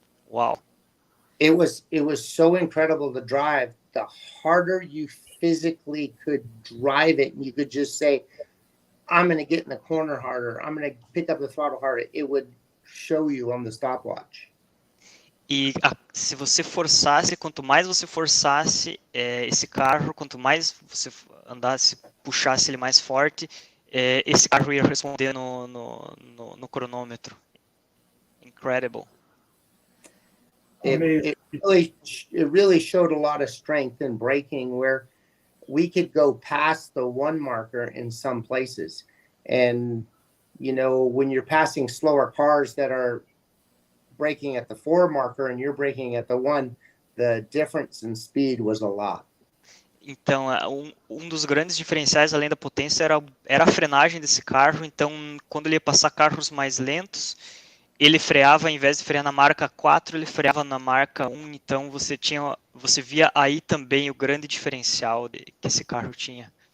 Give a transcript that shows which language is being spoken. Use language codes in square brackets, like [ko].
[pt] Uau! [en] It was so incredible to drive. The harder you physically could drive it, and you could just say, I'm going to get in the corner harder, I'm going to pick up the throttle harder, it would show you on the stopwatch. [pt] E se você forçasse, quanto mais você forçasse esse carro, quanto mais você andasse, puxasse ele mais forte, esse carro ia responder no cronômetro. [en] Incredible. It really showed a lot of strength in braking, where we could go past the 1 marker in some places. And, when you're passing slower cars that are braking at the 4 marker and you're braking at the 1, the difference in speed was a lot. [pt] Então, um dos grandes diferenciais, além da potência, era a frenagem desse carro. Então, quando ele ia passar carros mais lentos, ele freava, ao invés de frear na marca 4, ele freava na marca 1. Então, você via aí também o grande diferencial que esse carro tinha.